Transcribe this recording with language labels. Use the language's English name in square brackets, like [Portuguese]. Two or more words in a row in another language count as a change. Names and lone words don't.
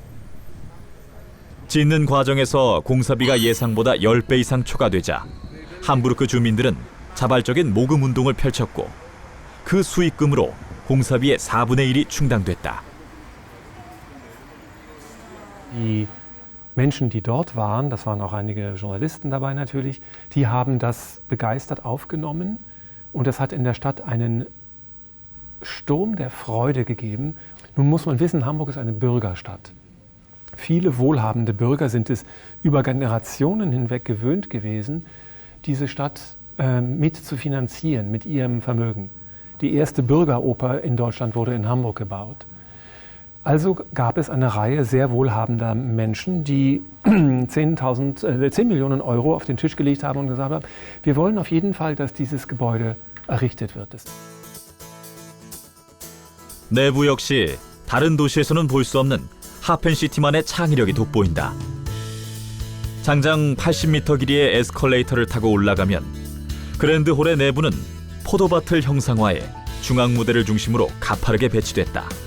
[Korean] 짓는 과정에서 공사비가 예상보다 10배 이상 초과되자 함부르크 주민들은 자발적인 모금 운동을 펼쳤고 그 수익금으로 공사비의 4분의 1이 충당됐다. [German] Die Menschen, die dort waren, das waren auch einige Journalisten dabei natürlich, die haben das begeistert aufgenommen und es hat in der Stadt einen Sturm der Freude gegeben. Nun muss man wissen, Hamburg ist eine Bürgerstadt. Viele wohlhabende Bürger sind es über Generationen hinweg gewöhnt gewesen, diese Stadt mit zu finanzieren, mit ihrem Vermögen. Die erste Bürgeroper in Deutschland wurde in Hamburg gebaut. Also gab es eine Reihe sehr wohlhabender Menschen, die 10 Millionen Euro auf den Tisch gelegt haben und gesagt haben, wir wollen auf jeden Fall, dass dieses Gebäude errichtet wird. [Korean] 내부 역시 다른 도시에서는 볼 수 없는 하펜시티만의 창의력이 돋보인다. 장장 80m 길이의 에스컬레이터를 타고 올라가면 그랜드홀의 내부는 포도밭을 형상화해 중앙 무대를 중심으로 가파르게 배치됐다.